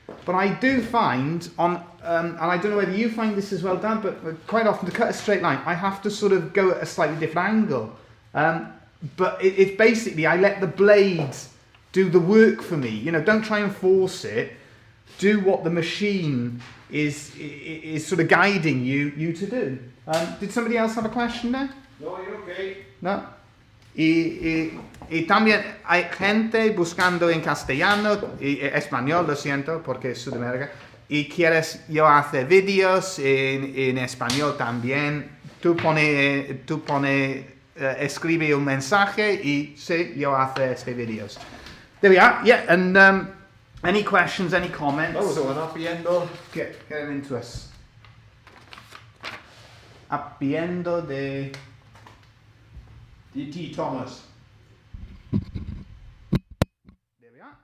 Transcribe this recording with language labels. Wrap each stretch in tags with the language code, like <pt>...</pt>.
<en>But I do find on, and I don't know whether you find this as well, Dan, but quite often to cut a straight line, I have to sort of go at a slightly different angle. But it's basically, I let the blades do the work for me. You know, don't try and force it. Do what the machine is sort of guiding you to do. Did somebody else have a question there? No, you're okay. No.</en> <es>Y también hay gente buscando en castellano y español, lo siento, porque es Sudamérica, y quieres yo hacer vídeos en español también. Tú pone, escribe un mensaje y sí, yo hacer este vídeos.</es> <en>There we are, yeah, and any questions, any comments? That was the one, Appiendo. Get them into us. Appiendo de... D.T. Thomas. There we are.</en>